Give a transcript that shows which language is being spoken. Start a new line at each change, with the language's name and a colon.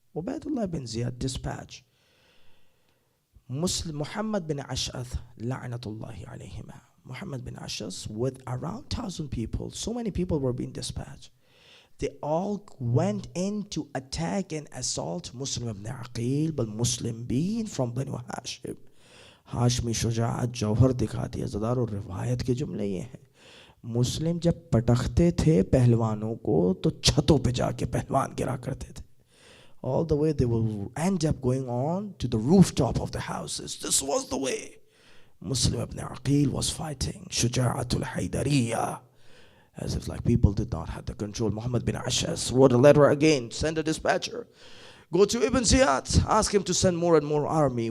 English: Ubaidullah ibn Ziyad dispatched Muslim Muhammad bin Ash'ath, la'natullahi alayhima. Muhammad bin Ash'ath with around 1,000 people. So many people were being dispatched. They all went in to attack and assault Muslim ibn Aqil, but Muslim being from Banu Hashim.
Hindi: Hashmi शुजाअत जौहर दिखाती है. ज़दार और रिवायत के जुमले ये हैं. मुस्लिम जब पटखते थे पहलवानों को तो छतों पे जाके पहलवान गिरा करते थे.
English: All the way they will end up going on to the rooftop of the houses. This was the way. Muslim ibn Aqil was fighting Shahadat of Hazrat, as if like people did not have the control. Muhammad bin Ashas wrote a letter again, send a dispatcher. Go to Ibn Ziyad, ask him to send more and more army.